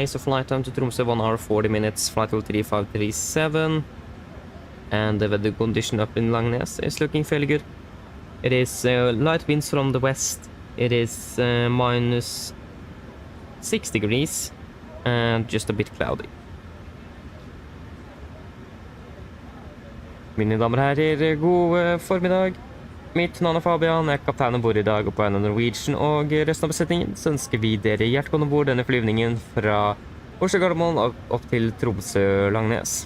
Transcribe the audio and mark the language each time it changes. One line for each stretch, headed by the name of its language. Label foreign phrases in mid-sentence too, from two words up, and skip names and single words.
English: So flight time to Tromsø 1 hour 40 minutes. Flight level 3537. And the weather condition up in Langnes is looking fairly good. It is light winds from the west. It is minus 6 degrees and just a bit cloudy.
Norwegian: Mine damer og herrer, god formiddag. Mitt navn er Fabian, jeg er kaptein ombord i dag og på en av Norwegian, og resten av besetningen så ønsker vi dere hjertelig ombord denne flyvningen fra Oslo Gardermoen opp til Tromsø Langnes.